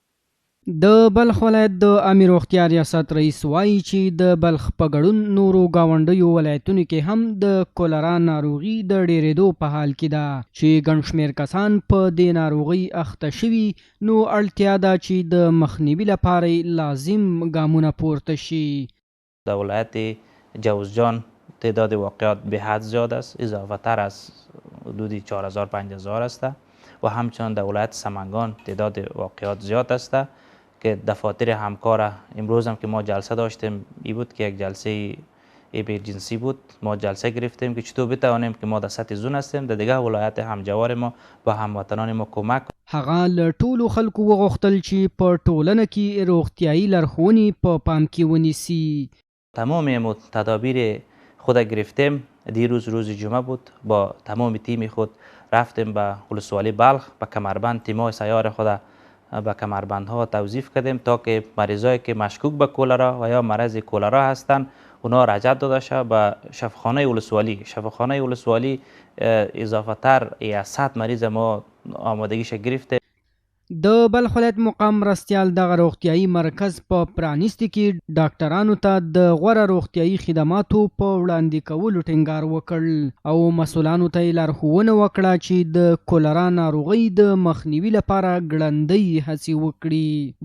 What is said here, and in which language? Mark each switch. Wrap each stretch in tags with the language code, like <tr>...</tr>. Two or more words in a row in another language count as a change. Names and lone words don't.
<ps>د بلخ ولایت د عامې روغتیا ریاست رئیس وایي چې د بلخ په ګډون نورو ګاونډیو ولایتونو کې هم د کولرا ناروغي د ډېرېدو په حال کې ده چې ګڼ شمېر کسان په دې ناروغۍ اخته شوي، نو اړتیا ده چې د مخنیوي لپاره لازم ګامونه پورته شي.</ps> <fa>در ولایت جوزجان تعداد واقعات به حد زیاد است، اضافه تر از حدود 4000-5000 است و همچنان در ولایت سمنگان تعداد واقعات زیاد است که دفاتر همکار امروز هم که ما جلسه داشتیم ای بود که یک جلسه ایمرجنسی بود، ما جلسه گرفتیم که چطور بتوانیم که ما در سطح زون هستیم در دیگه ولایت همجوار ما با هموطنان ما کمک.</fa> <ps>هغه له ټولو خلکو وغوښتل چې په ټولنه کې روغتیایي لارښوونې په پام کې ونیسي.</ps> <fa>تمام تدابیر خود گرفتیم. دیروز روز جمعه بود، با تمام تیم خود رفتیم به ولسوالی بلخ، به کمربند تیمای سیار خود به کمربندها توظیف کردیم تا که مریضایی که مشکوک به کولرا و یا مرض کولرا هستند اونا رجعت داده شد به شفاخانه ولسوالی. شفاخانه ولسوالی اضافه تر 100 مریض ما آمادگیش گرفته.</fa> <ps>د بلخ ولایت مقام مرستیال دغه روغتیایي مرکز په پرانیستي کې ډاکټرانو ته د غوره روغتیایي خدماتو په وړاندې کولو ټینګار وکړ او مسؤلانو ته یې لارښوونه وکړه چې د کولرا ناروغۍ د مخنیوي لپاره ګړندۍ هڅې وکړي.</ps>